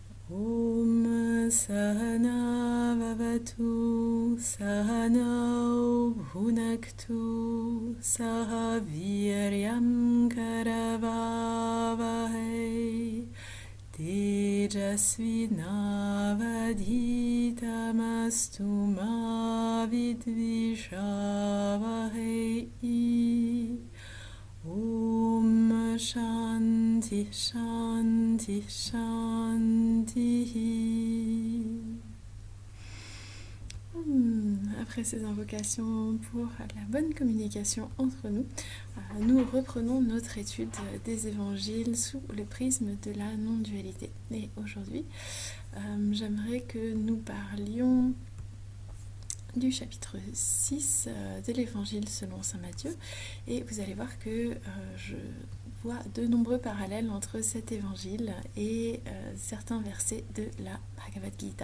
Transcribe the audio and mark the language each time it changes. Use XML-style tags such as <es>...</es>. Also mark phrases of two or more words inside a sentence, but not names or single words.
<sa>ॐ सह नाववतु सह नौ भुनक्तु सह वीर्यं करवावहै तेजस्वि नावधीतमस्तु मा विद्विषावहै. ॐ शान्ति शान्ति शान्ति.</sa> <fr>Après ces invocations pour la bonne communication entre nous, nous reprenons notre étude des évangiles sous le prisme de la non-dualité. Et aujourd'hui, j'aimerais que nous parlions du chapitre 6 de l'évangile selon saint Matthieu, et vous allez voir que je vois de nombreux parallèles entre cet évangile et certains versets de la Bhagavad Gita.</fr>